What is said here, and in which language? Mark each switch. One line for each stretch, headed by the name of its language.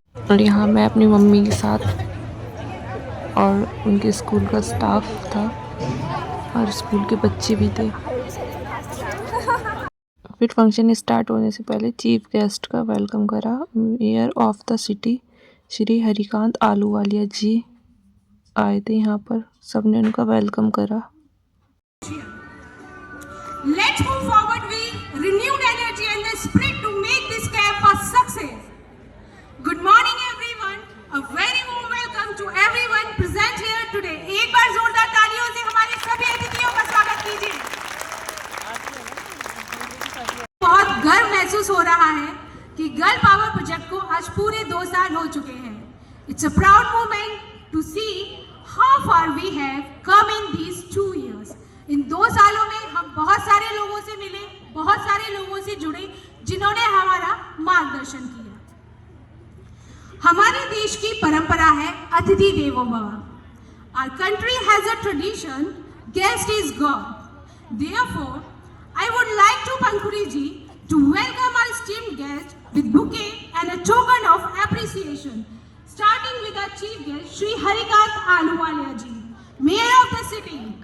Hindi: और यहाँ मैं अपनी मम्मी के साथ और उनके स्कूल का स्टाफ था और स्कूल के बच्चे भी थे। फिर फंक्शन स्टार्ट होने से पहले चीफ गेस्ट का वेलकम करा।
English: mayor of the city
Hindi: Shri Harikant Ahluwalia जी आए थे यहाँ पर, सबने उनका वेलकम करा।
English: Let's move forward with renewed energy and the spirit to make this camp a success. Good morning everyone. A very warm welcome to everyone present here today.
Hindi: एक बार जोरदार तालियों से हमारे सभी अतिथियों का स्वागत कीजिए। बहुत गर्व महसूस हो रहा है कि गर्ल पावर प्रोजेक्ट को आज पूरे 2 साल हो चुके हैं।
English: It's a proud moment to see how far we have come in these 2 years.
Hindi: इन 2 सालों में हम बहुत सारे लोगों से मिले, बहुत सारे लोगों से जुड़े जिन्होंने हमारा मार्गदर्शन किया। हमारे देश की परंपरा है अतिथि देवो भव।
English: Our country has a tradition, guest is God. Therefore, I would like to Pankhuri ji to welcome our esteemed guest with bouquet and a token of appreciation. Starting with our chief guest, Shri Harikant Ahluwalia ji, Mayor of the city.